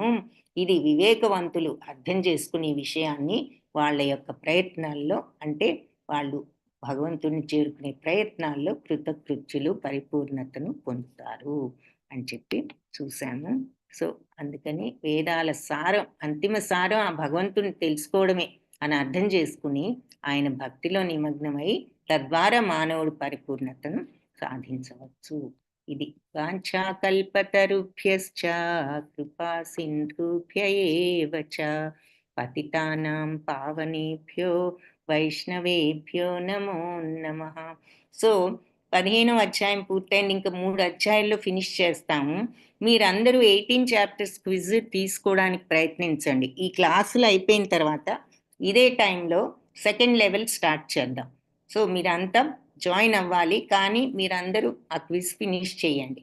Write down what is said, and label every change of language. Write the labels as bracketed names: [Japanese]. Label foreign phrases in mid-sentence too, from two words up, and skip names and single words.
[Telugu] ఇది వివేకవంతులు అర్థం చేసుకునే విషయాన్ని వాళ్ళ యొక్క ప్రయత్నాల్లో, అంటే వాళ్ళు భగవంతుని చేరుకునే ప్రయత్నాల్లో కృతకృత్యులు పరిపూర్ణతను పొందుతారు అని చెప్పి చూశాము. సో అందుకని వేదాల సారం, అంతిమ సారం ఆ భగవంతుని తెలుసుకోవడమే అని అర్థం చేసుకుని ఆయన భక్తిలో నిమగ్నమై తద్వారా మానవుడు పరిపూర్ణతను సాధించవచ్చు. [Sanskrit] ఇది వాంఛాకల్పతరుభ్యశ్చ కృపా సింధుభ్య ఏవ చ పతితానాం పావనేభ్యో వైష్ణవేభ్యో నమో నమః. [Telugu] సో 15వ అధ్యాయం పూర్తయింది. ఇంకా 3 అధ్యాయాల్లో ఫినిష్ చేస్తాము. మీరందరూ 18 [English] chapters quiz [Telugu] తీసుకోవడానికి ప్రయత్నించండి. ఈ క్లాసులు అయిపోయిన తర్వాత ఇదే టైంలో [English] second level start [Telugu] చేద్దాం. సో మీరంతా జాయిన్ అవ్వాలి, కానీ మీరందరూ ఆ [English] quiz finish [Telugu] చేయండి.